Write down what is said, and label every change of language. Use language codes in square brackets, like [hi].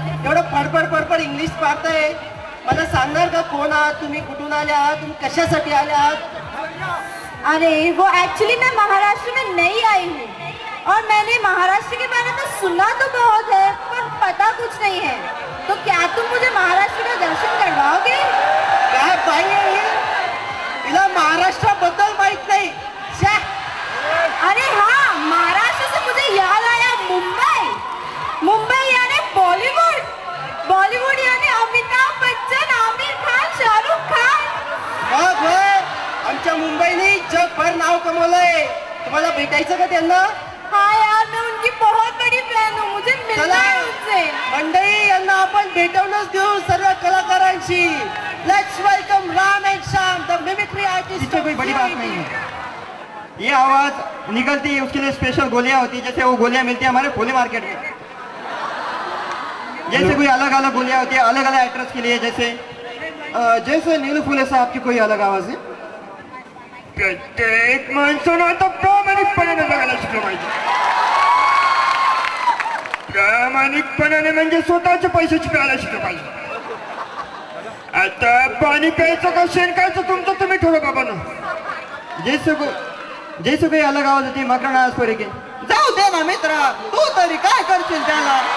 [mr] एवढं फडफड इंग्लिश पाडताय. मला सांगणार का कोण आहात तुम्ही, कुठून आले आहात, तुम्ही कशासाठी आले आहात? [hi] अरे वो एक्चुअली मैं महाराष्ट्र में नई आई हूँ और मैंने महाराष्ट्र के बारे में सुना तो बहुत है पर पता कुछ नहीं है. तो क्या तुम मुझे महाराष्ट्र का दर्शन करवाओगे? [mr] काय बाई आहे ही? तिला महाराष्ट्राबद्दल माहित नाही. छ्या. [hi] अरे हाँ, महाराष्ट्र से मुझे याद आया मुंबई. मुंबई यानी बॉलीवुड, बॉलीवुड यानी अमिताभ बच्चन, आमिर खान, शाहरुख खान. [mr] बघ आमच्या मुंबईने जगभर नाव कमवलंय. तुम्हाला भेटायचं का त्यांना? [hi] हाँ यार, मैं उनकी बहुत बड़ी फैन हूँ, मुझे मिलना है उनसे. [mr] मंडळी, यांना आपण भेटवूनच देऊ सर्व कलाकारांशी. [en] Let's welcome Ram and Shyam, the mimicry artist. [hi] इसमें कोई बड़ी बात नहीं है. ये आवाज निकलती है, उसके लिए स्पेशल गोलियां होती है. जैसे वो गोलियां मिलती है हमारे फुली मार्केट में. जैसे कोई अलग अलग गोलियां होती है अलग अलग एक्ट्रेस के लिए. जैसे नीलू फुले साहब की कोई अलग आवाज है. [mr] प्रत्येक माणसानं आता प्रामाणिकपणाने जगायला शिकलं पाहिजे. प्रामाणिकपणाने म्हणजे स्वतःचे पैसे शिकायला शिकलं पाहिजे. आता पाणी प्यायचं का शेण खायचं तुमचं तुम्ही ठरवा बाबा ना. [hi] जैसे कोई अलग आवाज होती मकरण आज पर के [mr] जाऊ दे ना मित्रा, तू तरी काय करशील त्याला.